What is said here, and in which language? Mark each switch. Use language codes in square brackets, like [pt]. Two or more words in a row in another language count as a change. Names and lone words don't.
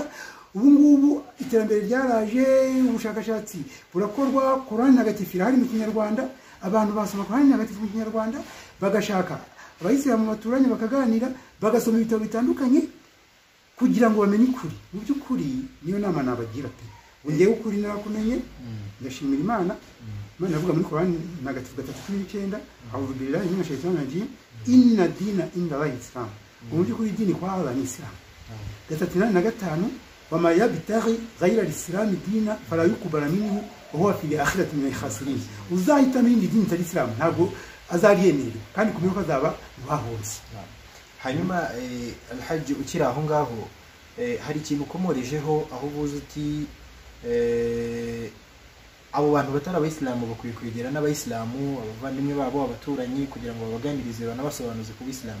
[rw] Ubu ngubu iterambere ryaraje, ubushakashatsi burakorwa, Qur'an ntagatifu irahari mu Kinyarwanda, abantu basoma Qur'an ntagatifu mu Kinyarwanda, bagashaka abayisilamu baturanye bakaganira, bagasoma ibitabo bitandukanye kugira ngo bamenye ukuri. Mu by'ukuri niyo nama nabagira pe, ngewe ukuri narakumenye, ndashimira Imana. Imana avuga muri Qur'an ntagatifu 3:9, [ar] أعوذ بالله من الشيطان الرجيم، إن الدين عند الله الإسلام. [rw] Mu by'ukuri [sw] dini kwa Allah ni Islam. [ar] 3:5 وما يبتغي غير الإسلام دينا فلا يقبل منه وهو في الآخرة من الخاسرين. [rw] uzahita muri dini itari Islam ntabwo azariyemera kandi kumenya ko azaba wahose. Hanyuma Alhaji ukiri aho ngaho hari ikintu ukomorejeho aho uvuze uti abo bantu batari abayisilamu bakwiye kwegera n'abayisilamu, abavandimwe babo, abaturanyi, kugira ngo babaganirize banabasobanuze ku Bisilamu.